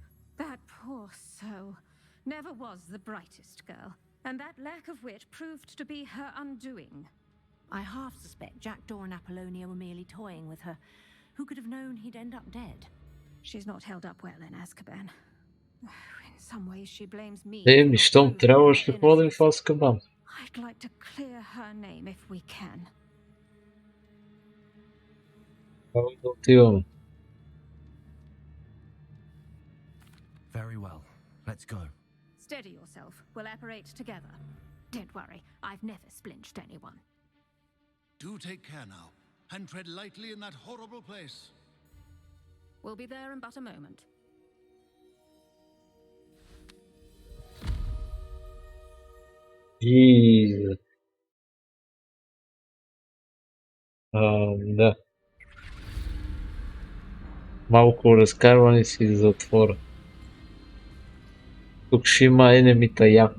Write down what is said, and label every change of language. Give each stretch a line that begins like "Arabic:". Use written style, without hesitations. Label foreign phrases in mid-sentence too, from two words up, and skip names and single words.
English: That poor soul never was the brightest girl, and that lack of wit proved to be her undoing. I half suspect Jackdaw and Apollonia were merely toying with her. Who could have known he'd end up dead? She's not held up well in Azkaban. In some ways she blames me.
Bulgarian: Щом трябва ще ходим в Азкабан.
English: I'd like to clear her name if we can.
Bulgarian: Трябва да отиваме.
English: Very well. Let's go. Steady yourself. We'll apparate together. Don't worry, I've never splinched anyone. Do take care now, and tread lightly in that horrible place. We'll be there in but a moment. Jesus.
Bulgarian: Да. Малко разкарване си из затвора. Тук ще има енемита яко.